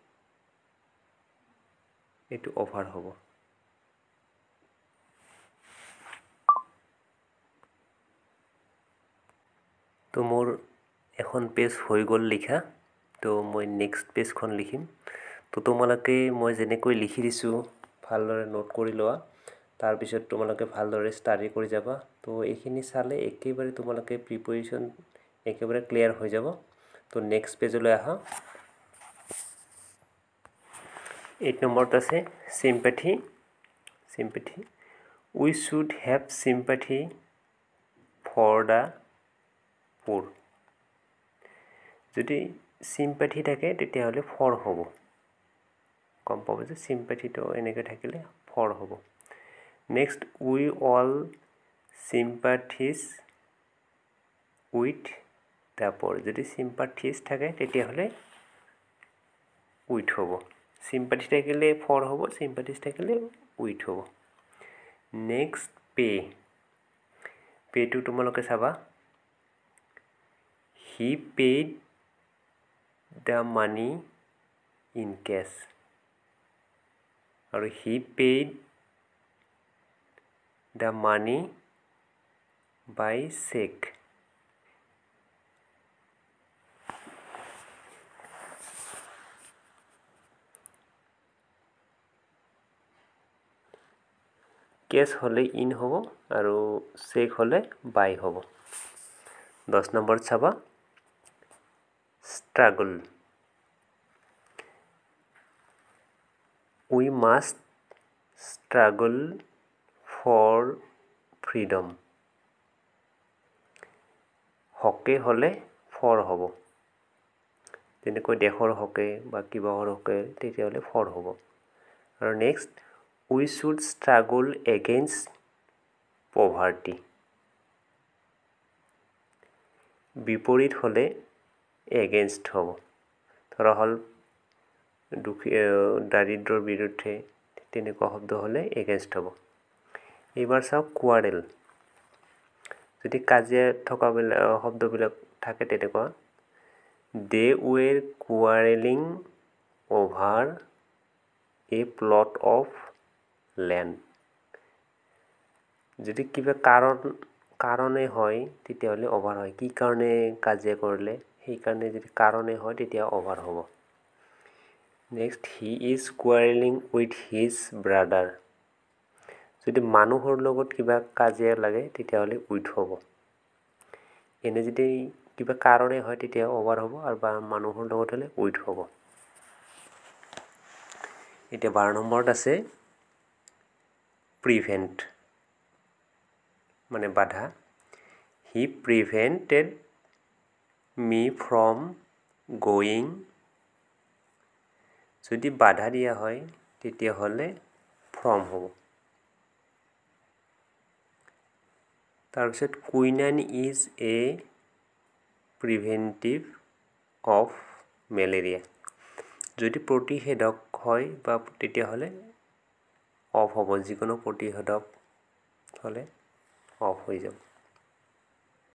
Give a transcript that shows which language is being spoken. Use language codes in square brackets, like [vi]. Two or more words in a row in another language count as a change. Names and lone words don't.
[as] এইটো অভাৰ হ'ব তো মোৰ এখন পেজ হৈ গ'ল লিখা তো মই নেক্সট পেজখন লিখিম তো তোমালোকে মই যেনেকৈ লিখি দিছোঁ ভালদৰে নোট কৰি লোৱা তাৰপিছত তোমালোকে ভালদৰে ষ্টাডি কৰি যাবা তো এইখিনি চালে একেবাৰে তোমালোকে প্ৰিপজিশ্যন একেবাৰে ক্লিয়াৰ হৈ যাব তো নেক্সট পেজলৈ আহা 8 নম্বৰত আছে [en] sympathy we should have sympathy for the poor [as] যদি sympathy থাকে তেতিয়াহ'লে for হ'ব কম পাব যে sympathy তো এনেকৈ থাকিলে for [en] হ'ব next we all sympathize with the poor [as] যদি sympathize থাকে তেতিয়াহ'লে with হ'ব sympathy থাকিলে for হ'ব sympathize থাকিলে with হ'ব [en] next pay to [as] তোমালোকে চাবা [en] he paid the money in cash [as] আৰু [en] he paid the money by check [as] কেছ হ'লে ইন হ'ব আৰু চেক হ'লে বাই হ'ব 10 নম্বৰত চাবা [en] struggle we must struggle for freedom [as] হকে হ'লে for হ'ব যেনেকৈ দেশৰ হকে বা কিবাহৰ হকে তেতিয়াহ'লে for হ'ব আৰু নেক্সট [en] we should struggle against poverty [as] বিপৰীত হ'লে against হ'ব ধৰা হ'ল দাৰিদ্ৰৰ বিৰুদ্ধে তেনেকুৱা শব্দ হ'লে against হ'ব এইবাৰ চাওক quarrel যদি কাজিয়া থকা শব্দবিলাক থাকে তেনেকুৱা [en] they were quarreling over a plot of land [as] যদি কিবা কাৰণে হয় তেতিয়াহ'লে অভাৰ হয় কি কাৰণে কাজিয়া কৰিলে সেই কাৰণে যদি কাৰণে হয় তেতিয়া অভাৰ হ'ব নেক্সট [en] he is quarreling with his brother [as] যদি মানুহৰ লগত কিবা কাজিয়া লাগে তেতিয়াহ'লে with হ'ব এনে যদি কিবা কাৰণে হয় তেতিয়া অভাৰ হ'ব আৰু মানুহৰ লগত হ'লে with হ'ব এতিয়া 12 নম্বৰত আছে [en] prevent [as] মানে বাধা [en] he prevented me from going [as] যদি বাধা দিয়া হয় তেতিয়াহ'লে from হ'ব তাৰপিছত [en] quinine is a preventive of malaria [as] যদি প্ৰতিষেধক হয় বা তেতিয়াহ'লে অফ হ'ব যিকোনো প্ৰতিষেধক হ'লে অফ হৈ যাব